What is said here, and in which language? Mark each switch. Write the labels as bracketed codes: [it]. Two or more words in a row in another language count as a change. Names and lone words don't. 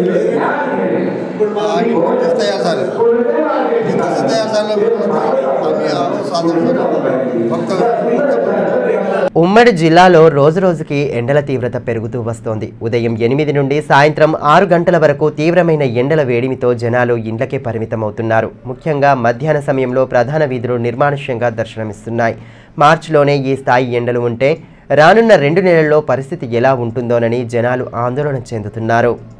[mr] आणि तयार झालं. कसं तयार झालं आम्ही साधारण फक्त [te] ఉమ్మడి జిల్లాలో రోజురోజుకి ఎండల తీవ్రత పెరుగుతూ వస్తోంది. ఉదయం 8 నుండి సాయంత్రం 6 గంటల వరకు తీవ్రమైన ఎండల వేడిమితో జనాలు ఇండ్లకే పరిమితమవుతున్నారు. ముఖ్యంగా మధ్యాహ్న సమయంలో ప్రధాన వీధులు నిర్మానుష్యంగా దర్శనమిస్తున్నాయి. మార్చిలోనే ఈ స్థాయి ఎండలు ఉంటే రానున్న 2 నెలల్లో పరిస్థితి ఎలా ఉంటుందోనని జనాలు ఆందోళన చెందుతున్నారు.